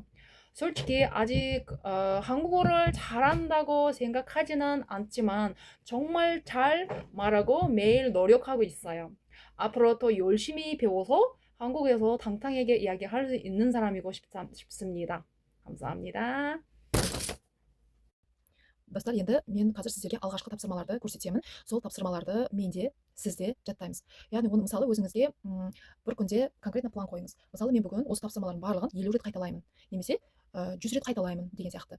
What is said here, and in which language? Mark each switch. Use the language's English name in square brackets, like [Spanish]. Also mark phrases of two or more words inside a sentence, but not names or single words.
[Korean] 솔직히 아직 한국어를 잘한다고 생각하지는 않지만 정말 잘 말하고 매일 노력하고 있어요. 앞으로 더 열심히 배워서 한국에서 당당하게 이야기할 수 있는 사람이고 싶습니다. 감사합니다. [Kazakh] Достар, енді мен қазір сіздерге алғашқы тапсырмаларды көрсетемін. Сол тапсырмаларды менде, сізде жаттаймыз. Яғни оны мысалы өзіңізге бір күнде конкретно план қойыңыз. Мысалы мен бүгін осы тапсырмалардың барлығын 50 рет қайталаймын, немесе 100 рет қайталаймын деген сияқты.